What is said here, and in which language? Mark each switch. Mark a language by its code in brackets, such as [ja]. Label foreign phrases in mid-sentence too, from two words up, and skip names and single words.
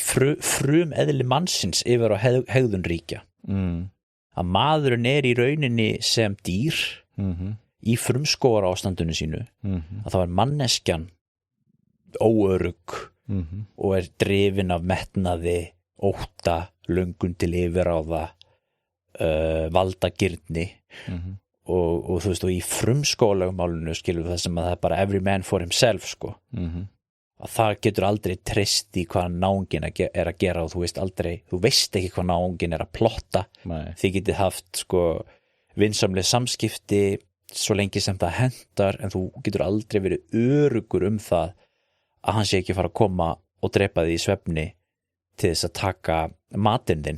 [is] frum eðli mannsins yfir á hegðun ríkja að maðurinn í rauninni sem dýr í frumskógar ástandinu sínu að það var manneskjan óörugg og drifin af metnaði, ótta, löngun til yfiráða, valdagirni og þú veist, og í frumskólamálinu skilur við það sem að það bara [en] every man for himself, [is] sko. Að það getur aldrei treyst í hvað náungin að gera og þú veist ekki hvað náungin að plotta. Nei. Þið getið haft, sko, vinsamleg samskipti svo lengi sem það hentar, en þú getur aldrei verið öruggur það að hann sé ekki fara að koma og drepa þig í svefni til þess að taka matinn þinn.